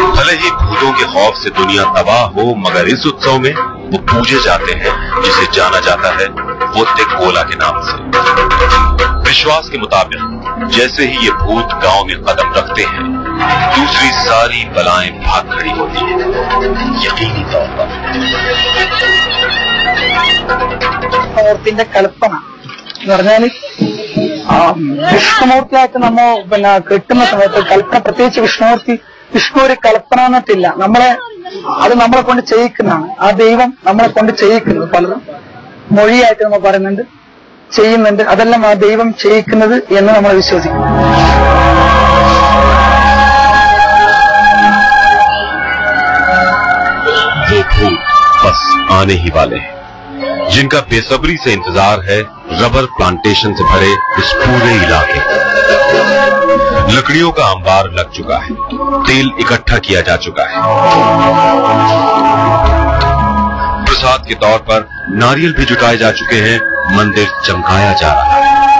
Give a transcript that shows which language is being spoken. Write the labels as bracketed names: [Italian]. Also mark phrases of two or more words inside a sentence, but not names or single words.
[Hindi] भले ही भूतों के खौफ से दुनिया तबाह हो, मगर इस उत्सव में वो पूजे जाते हैं जिसे जाना जाता है वोत्तेकोला के नाम से। विश्वास के मुताबिक जैसे ही ये भूत गांव में कदम रखते हैं, दूसरी सारी बलाएं भाग खड़ी होती हैं। यकीनी तौर पर [Malayalam] മൂർത്തിന്റെ കൽപ്പന എന്ന് പറഞ്ഞാല് വിഷ്ണുമൂർത്തിയായിട്ട് നമ്മ കെട്ടുന്ന സമയത്ത് കൽപ്പന, പ്രത്യേകിച്ച് വിഷ്ണു ഒരു കൽപ്പന എന്നിട്ടില്ല, അത് നമ്മളെ കൊണ്ട് ചെയ്യിക്കുന്നതാണ്. ആ ദൈവം നമ്മളെ കൊണ്ട് ചെയ്യിക്കുന്നത് പലതും മൊഴിയായിട്ട് നമ്മൾ പറയുന്നുണ്ട്, ചെയ്യുന്നുണ്ട്. അതെല്ലാം ആ ദൈവം ചെയ്യിക്കുന്നത് എന്ന് നമ്മൾ വിശ്വസിക്കുന്നു. [Hindi] वो भूत बस आने ही वाले हैं, जिनका बेसब्री से इंतजार है [English] rubber plantation [Hindi] से भरे इस पूरे इलाके। लकड़ियों का अंबार लग चुका है, तेल इकट्ठा किया जा चुका है, प्रसाद के तौर पर नारियल भी जुटाए जा चुके हैं, मंदिर चमकाया जा रहा है।